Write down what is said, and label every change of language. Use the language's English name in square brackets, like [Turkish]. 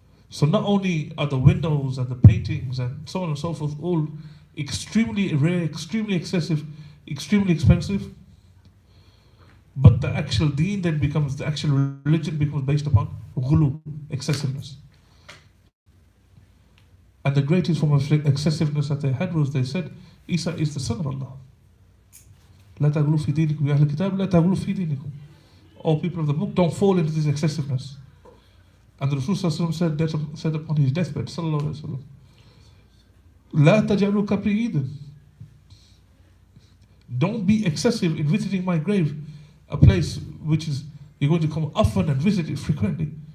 [English] So not only are the windows and the paintings and so on and so forth all extremely rare, extremely excessive, extremely expensive, but the actual deen then becomes, the actual religion becomes based upon ghulu, excessiveness. And the greatest form of excessiveness that they had was they said, Isa is the son of Allah. [Arabic] لا تغلوا في دينكم يا أهل الكتاب لا تغلوا في دينكم. [English] All people of the book, don't fall into this excessiveness. And the Rasul said upon his deathbed, sallallahu alaihi wasallam, [Arabic] لا تجعلوا قبري عيدا. [English] Don't be excessive in visiting my grave, a place which is you're going to come often and visit it frequently.